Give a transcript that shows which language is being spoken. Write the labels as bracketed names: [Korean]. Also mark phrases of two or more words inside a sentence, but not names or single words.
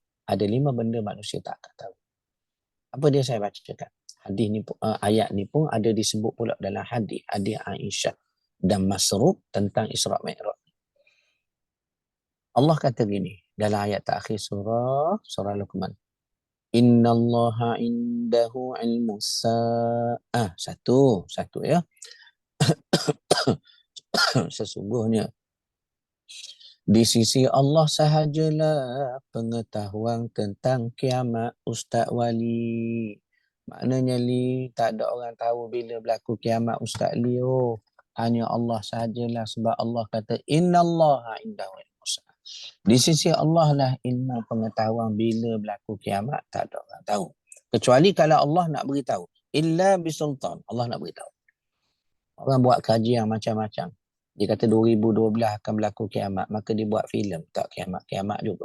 [Malay] Ada 5 benda manusia tak akan tahu. Apa dia saya bacakan? Hadis ni, ayat ni pun ada disebut pula dalam hadis Aisyah dan Masruq tentang Isra' Mi'raj. Allah kata gini dalam ayat terakhir surah Luqman. [Arabic] إن الله عنده علم الساعة. [Malay] Satu ya. Sesungguhnya di sisi Allah sahajalah pengetahuan tentang kiamat Ustaz Wali. Maknanya Li, tak ada orang tahu bila berlaku kiamat Ustaz Li. Hanya Allah sahajalah, sebab Allah kata [Arabic] إن الله عنده علم الساعة. [Malay] Di sisi Allah lah ilmu pengetahuan bila berlaku kiamat, tak ada orang tahu. Kecuali kalau Allah nak beritahu. [Arabic] إلا بسلطان. [Malay] Allah nak beritahu. Orang buat kajian macam-macam. Dia kata 2012 akan berlaku kiamat. Maka dia buat filem. Tak kiamat juga.